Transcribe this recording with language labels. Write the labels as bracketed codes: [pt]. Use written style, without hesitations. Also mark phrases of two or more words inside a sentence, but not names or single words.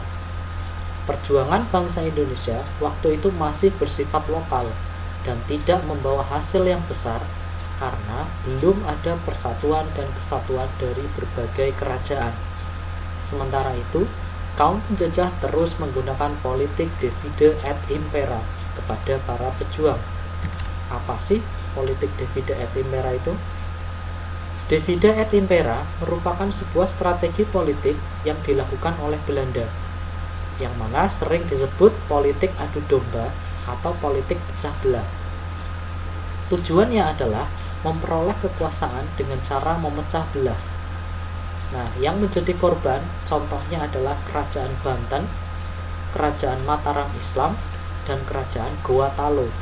[id] Perjuangan bangsa Indonesia waktu itu masih bersifat lokal dan tidak membawa hasil yang besar karena belum ada persatuan dan kesatuan dari berbagai kerajaan. Sementara itu, kaum penjajah terus menggunakan politik [la] divide et impera [id] kepada para pejuang. Apa sih politik [la] divide et impera [id] itu? [la] Divide et impera [id] merupakan sebuah strategi politik yang dilakukan oleh Belanda, yang mana sering disebut politik adu domba atau politik pecah belah. Tujuannya adalah memperoleh kekuasaan dengan cara memecah belah. Nah, yang menjadi korban contohnya adalah Kerajaan Banten, Kerajaan Mataram Islam, dan Kerajaan Goa Talo.